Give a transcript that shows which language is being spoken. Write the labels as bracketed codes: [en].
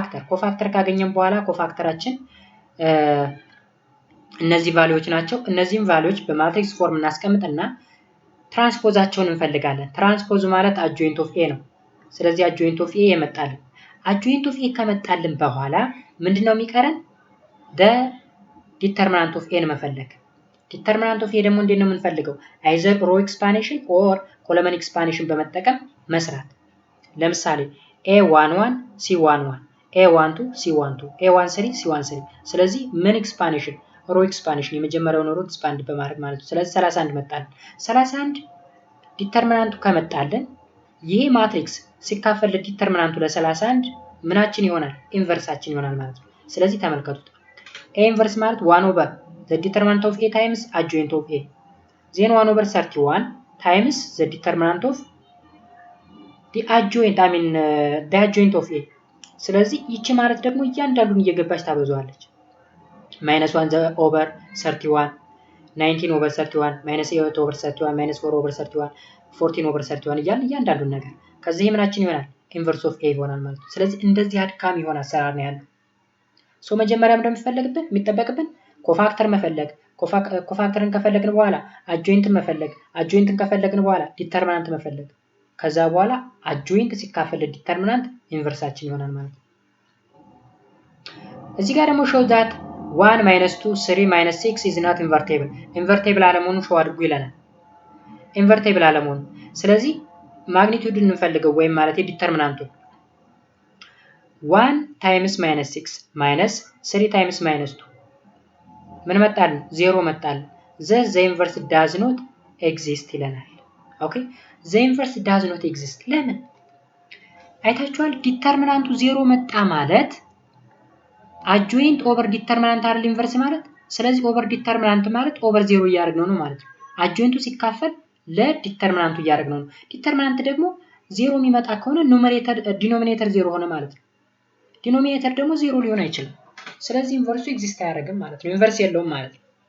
[am] ኮፋክተር ካገኘን በኋላ ኮፋክተራችን እነዚህ ቫልዩዎች ናቸው። እነዚህን ቫልዩዎች በማትሪክስ ፎርም እናስቀምጥና ትራንስፖዛቸውን እንፈልጋለን። ትራንስፖዝ ማለት አጆይንት ኦፍ ኤ ነው። ስለዚህ አጆይንት ኦፍ ኤ የመጣልን አጆይንት ኦፍ ኤ ከመጣልን በኋላ ምንድነው የሚቀረን? [en] the determinant of a መፈለግ። determinant of a ደግሞ እንዴት ነው የምንፈልገው? [am] either row expansion or column expansion በመጠቀም መስራት። ለምሳሌ a11 c11 a12 c12 a13 c13 ስለዚህ ምን ኤክስፓንሽን ሮ ኤክስፓንሽን የመጀመሪያውን ሮ ኤክስፓንድ በማድረግ ማለት ነው። ስለዚህ 31 መጣልን። 31 ዲተርሚናንቱ ከመጣልን ይሄ ማትሪክስ ሲካፈል ለዲተርሚናንቱ ለ31 ምናችን ይሆናል? [en] ኢንቨርሳችን ይሆናል ማለት ነው። ስለዚህ ተመልከቱት። a ኢንቨርስ ማለት 1 ኦቨር the determinant of a times adjoint of a then 1 over 31 times the determinant of the adjoint the adjoint of a ስለዚህ ይቺ ማለት ደግሞ እያንዳንዱን እየገባች ታበዛዋለች። -1 over 31 19 over 31 -8 over 31 -4 over 31 14 over 31 እያንዳንዱን ነገር ከዚህ ምናችን ይሆናል? [am] ኢንቨርስ ኦፍ a ይሆናል ማለት ነው። ስለዚህ እንደዚህ አድካሚ የሆነ አሰራር ነው ያለው። ሶ መጀመሪያ እንደምንፈልግብን የሚጠበቅብን ኮፋክተር መፈለግ፣ ኮፋክተርን ከፈለግን በኋላ አጆይንትን መፈለግ፣ አጆይንትን ከፈለግን በኋላ ዲተርሚናንት መፈለግ፣ ከዛ በኋላ አጆይንት ሲካፈል ዲተርሚናንት ኢንቨርሳችን ይሆናል ማለት ነው። እዚህ ጋር ደግሞ show that 1 minus 2 3 minus 6 is not invertible ኢንቨርቲብል አለመሆኑን ሾው አድርጉ ይለናል። ኢንቨርቲብል አለመሆኑ ስለዚህ ማግኒቲዩድን እንፈልገው ወይም ማለት ዲተርሚናንቱ 1 times minus 6 minus 3 times minus 2 ምን መጣልን? [en] 0 መጣልን። the inverse does not exist ይለናል። ኦኬ the inverse does not exist ለምን? [am] አይታችኋል። ዲተርሚናንቱ 0 መጣ ማለት አጆይንት ኦቨር ዲተርሚናንት አይደል ኢንቨርስ ማለት። ስለዚህ ኦቨር ዲተርሚናንት ማለት ኦቨር 0 እያደረግነው ነው ማለት ነው። አጆይንቱ ሲካፈል ለዲተርሚናንቱ እያደረግነው ነው። ዲተርሚናንት ደግሞ 0 የሚመጣ ከሆነ ኑሜሬተር ዲኖሚኔተር 0 ሆነ ማለት ነው። ዲኖሚኔተር ደግሞ 0 ሊሆን አይችልም። ስለዚህ ኢንቨርሱ ኤግዚስት አያደርግም ማለት ነው። ኢንቨርስ የለውም ማለት ነው።